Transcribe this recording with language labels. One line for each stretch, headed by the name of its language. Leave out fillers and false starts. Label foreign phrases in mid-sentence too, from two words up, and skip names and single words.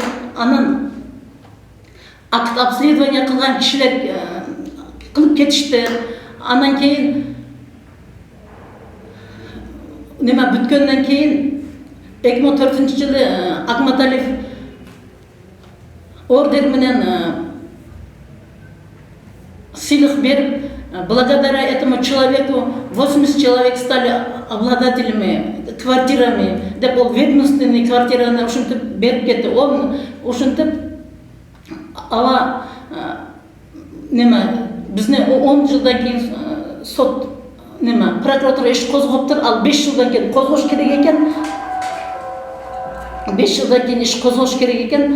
Kyrgyz: Анан
Russian: акт обследование
Kyrgyz: кылган кишилер кылып кетишти. Анан кийин неме бүткөндөн кийин 2004 жылы Акматалиев ордер менен сыйлык берип,
Russian: благодаря этому человеку 80 человек стали обладателями квартирами,
Kyrgyz: деп ол ведомственный квартираны ушинтип берип кетти. Ол ушинтип ала неме бизне 10 жылдан кийин сот неме прокуратура иш козгоптур, ал 5 жылдан кийин козгош керек экен. 5 жылдан кийин иш козгош керек экен.